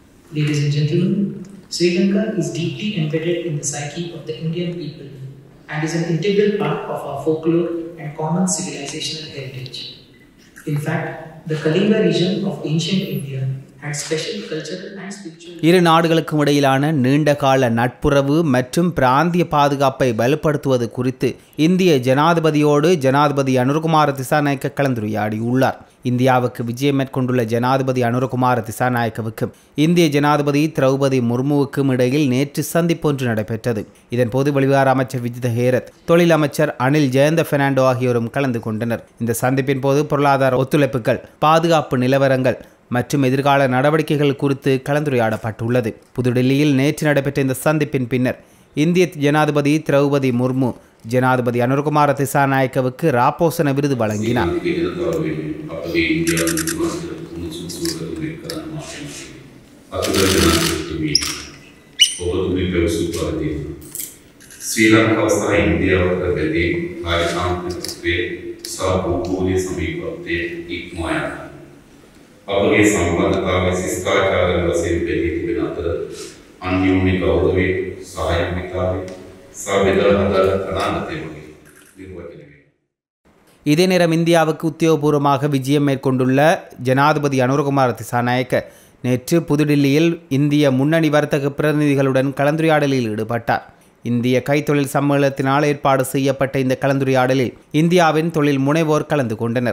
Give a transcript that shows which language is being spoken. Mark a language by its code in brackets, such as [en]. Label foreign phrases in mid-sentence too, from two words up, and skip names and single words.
[en] Ladies and gentlemen, Sri Lanka is deeply embedded in the psyche of the Indian people and is an integral part of our folklore and common civilizational heritage. In fact, the Kalinga region of ancient India had special cultural and spiritual. [ta] இரு நாடுகளுக்கும் இடையிலான நீண்டகால நட்புறவு மற்றும் பிராந்திய பாதுகாப்பை வலுப்படுத்துவது குறித்து இந்திய ஜனாதிபதியோடு ஜனாதிபதி அனுரகுமார திசாநாயக்க கலந்துரையாடியுள்ளார். இந்தியாவுக்கு விஜயம் மேற்கொண்டுள்ள ஜனாதிபதி அனுரகுமார திசாநாயக்கவுக்கும் இந்திய ஜனாதிபதி திரௌபதி முர்முவுக்கும் இடையில் நேற்று சந்திப்பொன்று நடைபெற்றது. இதன்போது வெளிவிவகார அமைச்சர் விஜித ஹேரத், தொழில் அமைச்சர் அனில் ஜெயந்த பெர்னாண்டோ ஆகியோரும் கலந்து கொண்டனர். இந்த சந்திப்பின் போது பொருளாதார ஒத்துழைப்புகள், பாதுகாப்பு நிலவரங்கள் மற்றும் எதிர்கால நடவடிக்கைகள் குறித்து கலந்துரையாடப்பட்டுள்ளது. புதுடில்லியில் நேற்று நடைபெற்ற இந்த சந்திப்பின் பின்னர் இந்திய ஜனாதிபதி திரௌபதி முர்மு ஜனாதிபதி அனுரகுமார திசாநாயக்கவுக்கு ராப்போசன விருது வழங்கினார். [si] ශ්‍රීලංකාව සහ ඉන්දියාව අතර බැඳී රාජතාන්ත්‍රිකත්වයේ සහ භූගෝලීය සමීපත්වයේ ඉක්මවා යනවා. අපගේ සම්බන්ධතාවයේ ශිෂ්ටාචාරවල වශයෙන් බැඳී තිබෙන අතර අන්‍යෝන්‍ය ගෞරවයේ සහයෝගිතාවේ සහ බෙදාහදා අනාගතයේ වගේ නිර්වචනය වේ. [ta] இதே நேரம் இந்தியாவுக்கு உத்தியோகபூர்வமாக விஜயம் மேற்கொண்டுள்ள ஜனாதிபதி அனுரகுமார திசாநாயக்க நேற்று புதுடில்லியில் இந்திய முன்னணி வர்த்தக பிரதிநிதிகளுடன் கலந்துரையாடலில் ஈடுபட்டார். இந்திய கைத்தொழில் சம்மேளனத்தினால் ஏற்பாடு செய்யப்பட்ட இந்த கலந்துரையாடலில் இந்தியாவின் தொழில் முனைவோர் கலந்து கொண்டனர்.